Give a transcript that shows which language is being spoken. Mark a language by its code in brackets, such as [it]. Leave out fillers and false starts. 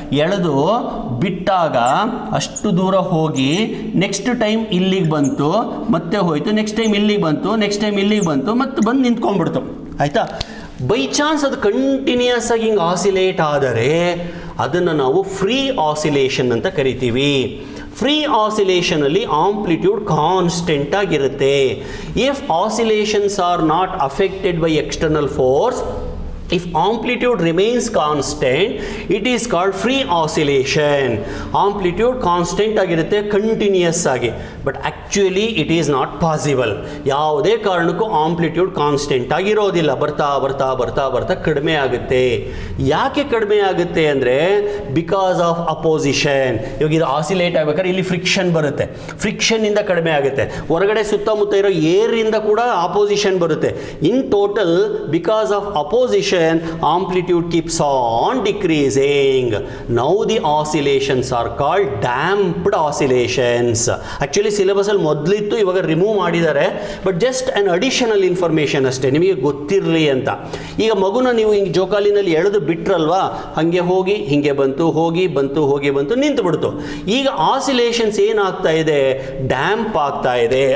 [kn] ಎಳೆದು ಬಿಟ್ಟಾಗ ಅಷ್ಟು ದೂರ ಹೋಗಿ ನೆಕ್ಸ್ಟ್ ಟೈಮ್ ಇಲ್ಲಿಗೆ ಬಂತು, ಮತ್ತೆ ಹೋಯಿತು, ನೆಕ್ಸ್ಟ್ ಟೈಮ್ ಇಲ್ಲಿಗೆ ಬಂತು, ನೆಕ್ಸ್ಟ್ ಟೈಮ್ ಇಲ್ಲಿಗೆ ಬಂತು, ಮತ್ತೆ ಬಂದು ನಿಂತ್ಕೊಂಡ್ಬಿಡ್ತು. ಆಯಿತಾ? ಬೈ ಚಾನ್ಸ್ ಅದು ಕಂಟಿನ್ಯೂಸ್ ಆಗಿ ಹಿಂಗೆ ಆಸಿಲೇಟ್ ಆದರೆ ಅದನ್ನು ನಾವು ಫ್ರೀ ಆಸಿಲೇಷನ್ ಅಂತ ಕರಿತೀವಿ. ಫ್ರೀ ಆಸಿಲೇಷನಲ್ಲಿ ಆಂಪ್ಲಿಟ್ಯೂಡ್ ಕಾನ್ಸ್ಟೆಂಟ್ ಆಗಿರುತ್ತೆ. [en] If oscillations are not affected by external force, if amplitude remains constant, it is called free oscillation. Amplitude constant [kn] ಆಗಿರುತ್ತೆ ಕಂಟಿನ್ಯೂಸ್ ಆಗಿ, [en] But actually it is not possible. [kn] ಯಾವುದೇ ಕಾರಣಕ್ಕೂ amplitude constant ಆಗಿರೋದಿಲ್ಲ, ಬರ್ತಾ ಬರ್ತಾ ಬರ್ತಾ ಬರ್ತಾ ಕಡಿಮೆ ಆಗುತ್ತೆ. ಯಾಕೆ ಕಡಿಮೆ ಆಗುತ್ತೆ ಅಂದರೆ [en] Because of opposition. [kn] ಇವಾಗ ಇದು ಆಸಿಲೇಟ್ ಆಗ್ಬೇಕಾದ್ರೆ ಇಲ್ಲಿ ಫ್ರಿಕ್ಷನ್ ಬರುತ್ತೆ, ಫ್ರಿಕ್ಷನ್ನಿಂದ ಕಡಿಮೆ ಆಗುತ್ತೆ. ಹೊರಗಡೆ ಸುತ್ತಮುತ್ತ ಇರೋ ಏರಿಂದ ಕೂಡ ಆಪೋಸಿಷನ್ ಬರುತ್ತೆ. [en] In total because of opposition amplitude keeps on decreasing. Now the oscillations are called damped oscillations. [kn] Actually syllabus ಅಲ್ಲಿ ಮೊದಲಿತ್ತು, ಇವಾಗ ರಿಮೂವ್ ಮಾಡಿದ್ದಾರೆ, [en] but just an additional information [kn] ಅಷ್ಟೇ, ನಿಮಗೆ ಗೊತ್ತಿರಲಿ ಅಂತ. ಈಗ ಮಗುನ ನೀವು ಹಿಂಗೆ ಜೋಕಾಲಿನಲ್ಲಿ ಎಳೆದು ಬಿಟ್ರಲ್ವಾ, ಹಾಗೆ ಹೋಗಿ ಹಿಂಗೆ ಬಂತು, ಹೋಗಿ ಬಂತು, ಹೋಗಿ ಬಂತು, ನಿಂತು ಬಿಡ್ತು. ಈಗ ಆಸಿಲೇಷನ್ಸ್ ಏನಾಗ್ತಾ ಇದೆ, ಡ್ಯಾಂಪ್ ಆಗ್ತಾ ಇದೆ.